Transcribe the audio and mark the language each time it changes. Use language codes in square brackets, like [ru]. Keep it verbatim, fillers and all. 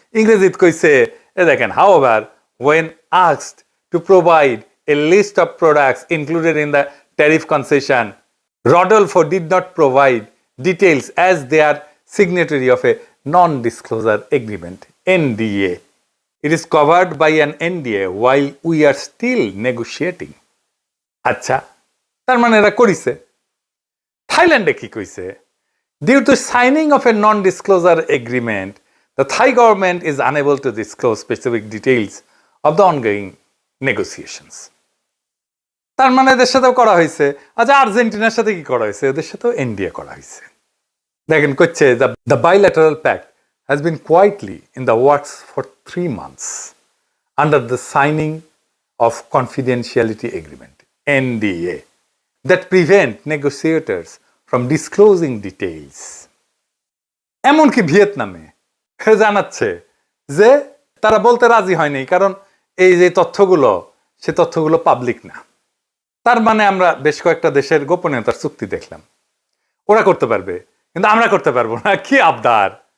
[bn] ইংরেজিতে কইছে, এ দেখেন, [en] However when asked to provide a list of products included in the tariff concession, Rodolfo did not provide details as they are signatory of a non disclosure agreement, NDA. It is covered by an N D A while we are still negotiating. [bn] আচ্ছা, তার মানে এরা করিছে। থাইল্যান্ডে কি কইছে? [en] Due to signing of a non-disclosure agreement, the Thai government is unable to disclose specific details of the ongoing negotiations. [bn] তার মানে এদের সাথেও করা হয়েছে। আচ্ছা, আর্জেন্টিনার সাথে কি করা হয়েছে? এদের সাথেও N D A করা হয়েছে। দেখেন, কইছে [en] the, the bilateral pact has been quietly in the works for three months under the signing of confidentiality agreement, N D A, that prevent negotiators from disclosing details. [bn] এমনকি ভিয়েতনামে জানাচ্ছে যে তারা বলতে রাজি হয়নি, কারণ এই যে তথ্যগুলো, সে তথ্যগুলো পাবলিক না। তার মানে আমরা বেশ কয়েকটা দেশের গোপনীয়তার চুক্তি দেখলাম, ওরা করতে পারবে কিন্তু আমরা করতে পারবো না। কি আবদার!